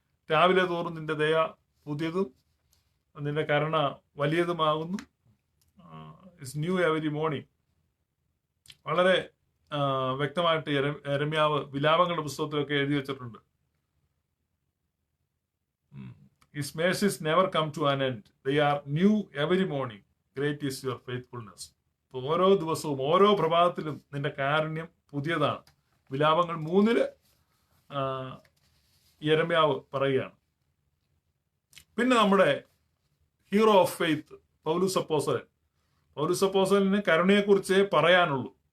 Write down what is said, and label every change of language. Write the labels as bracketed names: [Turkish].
[Malayalam] രാവിലെ തോറും നിന്റെ ദയ പുതിയതും നിന്റെ കരുണ വലിയതുമാകുന്നു, [English] It's new every morning. [Malayalam] വളരെ വ്യക്തമായിട്ട് യെരമ്യാവ് വിലാപങ്ങളുടെ പുസ്തകത്തിലൊക്കെ എഴുതി വെച്ചിട്ടുണ്ട്. [English] His mercies never come to an end. They are new every morning. Great is your faithfulness. [Malayalam] ഓരോ ദിവസവും ഓരോ പ്രഭാതത്തിലും നിന്റെ കാരുണ്യം പുതിയതാണ്. വിലാപങ്ങൾ 3 യെരമ്യാവ് പറയുകയാണ്. പിന്നെ നമ്മുടെ [English] hero of faith [Malayalam] പൗലൂസ് അപ്പോസ്തലന് കരുണയെക്കുറിച്ചേ പറയാനുള്ളൂ.